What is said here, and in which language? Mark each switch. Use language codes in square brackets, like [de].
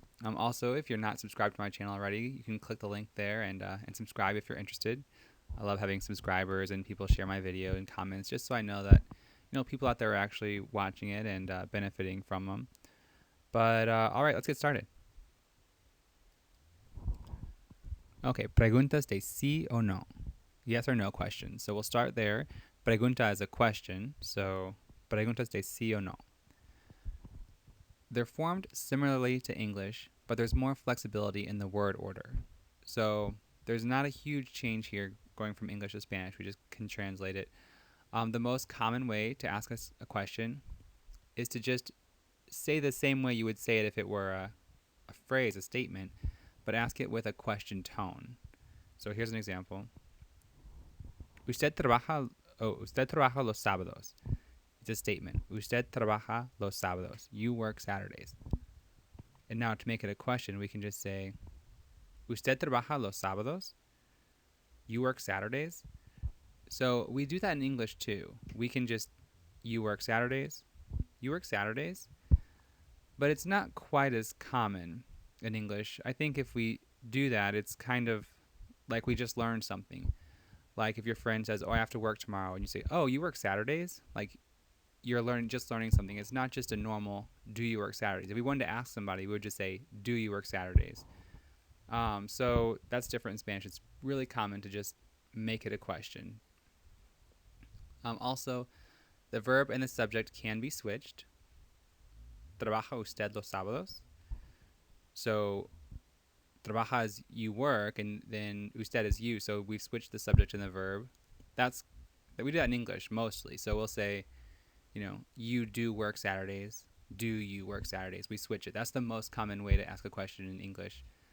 [en] Also, if you're not subscribed to my channel already, you can click the link there and subscribe if you're interested. I love having subscribers and people share my video and comments, just so I know that people out there are actually watching it and benefiting from them. But all right, let's get started. [es] Okay, preguntas de sí o no. [en] Yes or no questions. So we'll start there. Pregunta is a question, so [es] preguntas de sí o no. [en] They're formed similarly to English, but there's more flexibility in the word order. So there's not a huge change here going from English to Spanish. We just can translate it. The most common way to ask us a question is to just say the same way you would say it if it were a phrase, a statement, but ask it with a question tone. So here's an example. [es] Usted trabaja los sábados. [en] It's a statement. [es] Usted trabaja los sábados. [en] You work Saturdays. And now to make it a question, we can just say, [es] Usted trabaja los sábados? [en] You work Saturdays? So we do that in English too. We can just, you work Saturdays? You work Saturdays? But it's not quite as common in English. I think if we do that, it's kind of like we just learned something. Like if your friend says, "Oh, I have to work tomorrow," and you say, "Oh, you work Saturdays?" Like you're learning something. It's not just a normal "Do you work Saturdays?" If we wanted to ask somebody, we would just say, "Do you work Saturdays?" So that's different in Spanish. It's really common to just make it a question. Also, the verb and the subject can be switched. [es] Trabaja usted los sábados? [en] So trabaja is you work, and then usted is you. So we switched the subject and the verb. We do that in English mostly. So we'll say, you do work Saturdays. Do you work Saturdays? We switch it. That's the most common way to ask a question in English.